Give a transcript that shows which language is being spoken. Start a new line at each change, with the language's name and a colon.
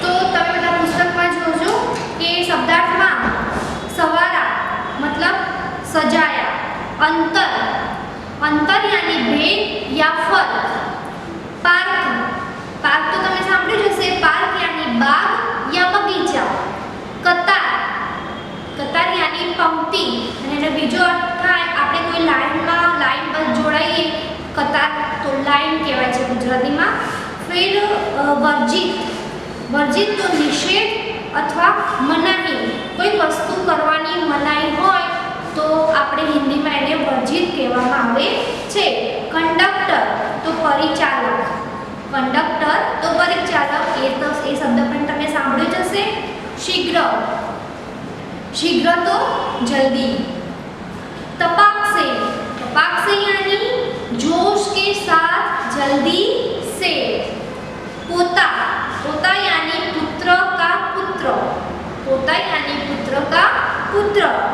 Gujarati: તો તમે બધા પુસ્તકમાં જોજો કે શબ્દાર્થમાં સવારા
Hindi: मतलब सजाया, अंतर अंतर यानी भेद या फर्क, पार्क पार्क तो
Gujarati: તમે સાંભળ્યું જશે,
Hindi: पार्क यानी बाग या बगीचा, कतार कतार यानी पंक्ति
Gujarati: અને એનો બીજો અર્થ થાય આપણે કોઈ લાઈનમાં લાઈન પર જોડાઈએ કતાર તો લાઈન કહેવાય છે ગુજરાતીમાં।
Hindi: फिर वर्जित वर्जित तो निषेध अथवा मनाही, कोई वस्तु करवानी मनाई होय तो
Gujarati: આપણે હિન્દીમાં એને વર્જિત કહેવામાં આવે છે। કંડક્ટર તો પરિચાલક, કંડક્ટર તો પરિચાલક એ શબ્દ પણ તમે સાંભળ્યો જ હશે।
Hindi: शीघ्र शीघ्र तो जल्दी। तपाक से यानी जोश के साथ जल्दी से। पोता पोता यानी पुत्र का पुत्र, पोता यानी पुत्र का पुत्र।